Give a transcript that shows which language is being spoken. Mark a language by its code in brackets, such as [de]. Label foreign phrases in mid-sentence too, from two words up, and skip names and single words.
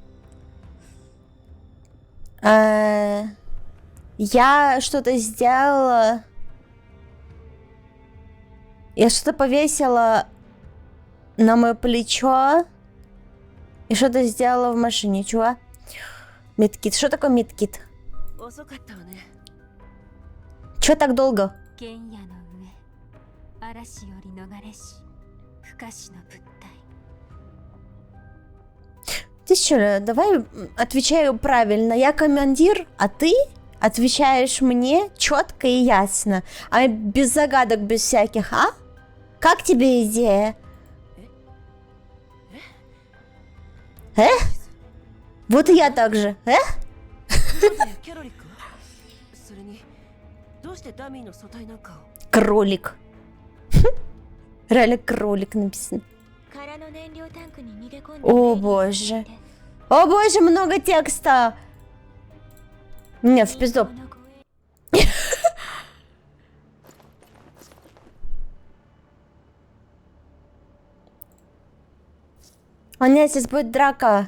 [ru] Я что-то сделала. Я что-то повесила на мое плечо. И что-то сделала в машине. Чего? Медкит. Что такое медкит? [ja] 遅かったわね。 [ru] Чё так долго? [ja] 剣矢の上嵐より逃れし不可視の物体 [ru] Ты что, давай отвечаю правильно. Я командир, а ты отвечаешь мне четко и ясно. А без загадок, без всяких, а? Как тебе идея? Вот и я так же. [ja] キャロリックはそれにどうしてダミーの素体なんかを [ru] Кролик. Реально кролик написано. [ja] 空の燃料タンクに逃げ込んで [ru] О боже. О боже, много текста. Не, в пизду. У меня сейчас будет драка.